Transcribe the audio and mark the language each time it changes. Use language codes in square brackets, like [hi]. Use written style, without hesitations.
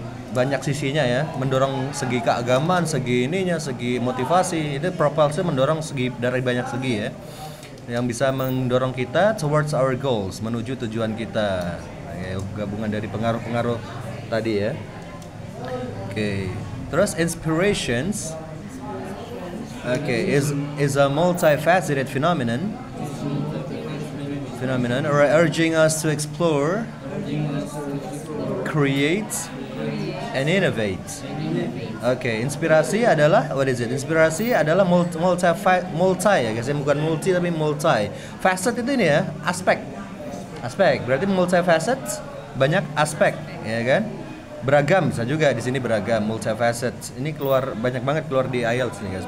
[id] Banyak sisinya ya, mendorong segi keagamaan, segi ininya, segi motivasi, itu propulsi mendorong segi dari banyak segi ya, yang bisa mendorong kita [en] towards our goals, [id] menuju tujuan kita. Ya, gabungan dari pengaruh-pengaruh tadi ya. Oke. Terus [en] inspirations, is a multifaceted phenomenon urging us to explore, create, and innovate. [id] Inspirasi adalah [en] what is it? [id] Inspirasi adalah multi ya guys, bukan multi tapi multi. Facet itu ini ya, aspek. Berarti multifacet, banyak aspek, ya kan? Beragam bisa juga di sini, beragam, multifacet. Ini banyak banget keluar di IELTS nih guys.